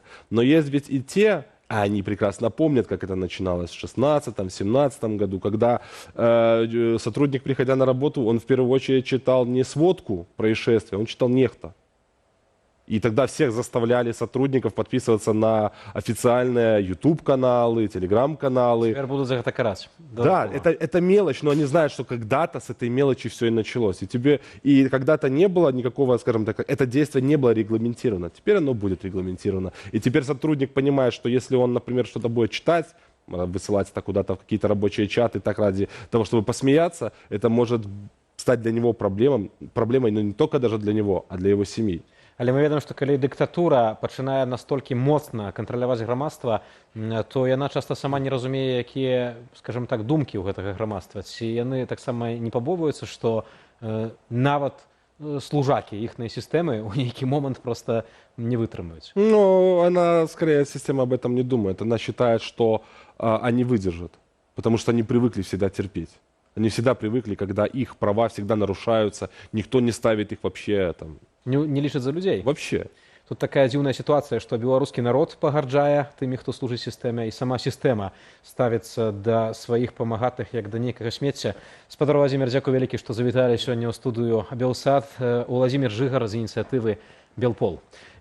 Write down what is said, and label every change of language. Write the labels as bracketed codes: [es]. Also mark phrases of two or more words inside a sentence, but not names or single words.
[ru] Но есть ведь и те, а они прекрасно помнят, как это начиналось в 2016-2017 году, когда сотрудник, приходя на работу, он в первую очередь читал не сводку происшествия, он читал нехта. И тогда всех заставляли сотрудников подписываться на официальные YouTube-каналы, Telegram-каналы. [be] Тепер будуть за гэта караць. [ru] Да, это мелочь, но они знают, что когда-то с этой мелочи все и началось. И когда-то не было никакого, скажем так, это действие не было регламентировано. Теперь оно будет регламентировано. И теперь сотрудник понимает, что если он, например, что-то будет читать, высылать это куда-то в какие-то рабочие чаты, так ради того, чтобы посмеяться, это может стать для него проблемой, но не только даже для него, а для его семьи. [be] Але мы ведаем, што калі дыктатура пачынае настолькі моцна кантраляваць грамадства, то яна часта сама не разумее, якія, скажем так, думкі ў гэтага грамадства. Ці яны таксама не пабойваюцца, што нават служакі іхнай сістэмы ў нейкі момант просто не вытрымаюць. [ru] Ну, она, скорее, система об этом не думает. Она считает, что они выдержат, потому что они привыкли всегда терпеть. Они всегда привыкли, когда их права всегда нарушаются, никто не ставит их вообще там. [be] Не лічаць за людзей. [ru] Вообще. [be] Тут такая дзіўная сітуацыя, што беларускі народ пагарджае тымі, хто служыць сістэме, і сама сістэма ставіцца да сваіх памагатых як да нейкага смецця. Спадар Владзімір, дзякуй вялікі, што завіталі сёння ў студыю Белсат. Уладзімір Жыгар з ініцыятывы Белпол.